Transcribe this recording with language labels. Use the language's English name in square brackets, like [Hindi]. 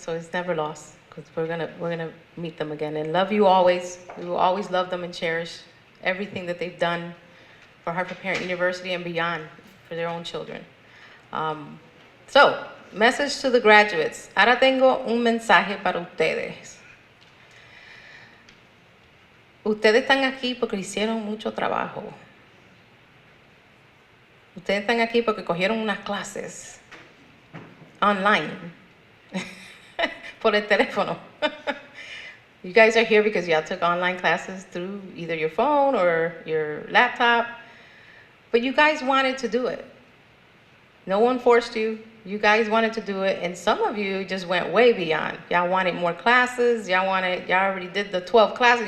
[English] So it's never lost because we're gonna meet them again and love you always. We will always love them and cherish everything that they've done for Hartford Parent University and beyond for their own children. So, message to the graduates. [Spanish] Ahora tengo un mensaje para ustedes. Ustedes están aquí porque hicieron mucho trabajo. Ustedes están aquí porque cogieron unas clases online por el teléfono. [English] You guys are here because y'all took online classes through either your phone or your laptop, but you guys wanted to do it. No one forced you. You guys wanted to do it, and some of you just went way beyond. Y'all wanted more classes. Y'all already did the 12 classes.